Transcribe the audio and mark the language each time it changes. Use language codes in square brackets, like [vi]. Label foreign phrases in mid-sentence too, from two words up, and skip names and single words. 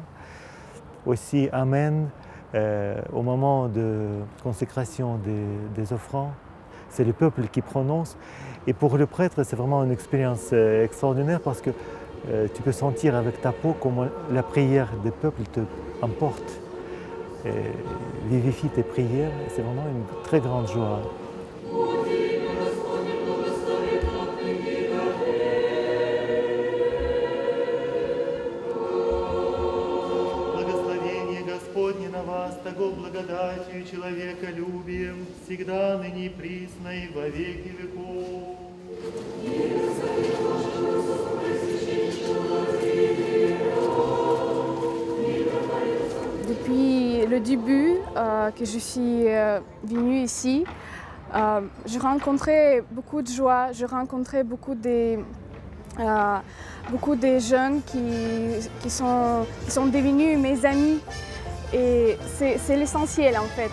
[fr] Aussi Amen au moment de consécration des offrandes. C'est le peuple qui prononce. Et pour le prêtre, c'est vraiment une expérience extraordinaire parce que tu peux sentir avec ta peau comment la prière des peuples te emporte. Vivifie tes prières, c'est vraiment une très grande joie. [cu] Благословение Господне на вас, того благодатью и человеколюбием, всегда, ныне и присно и во веки веков. [fr] Depuis le début que je suis venue ici, je rencontrais beaucoup de joie, je rencontrais beaucoup de jeunes qui sont devenus mes amis, et c'est l'essentiel en fait.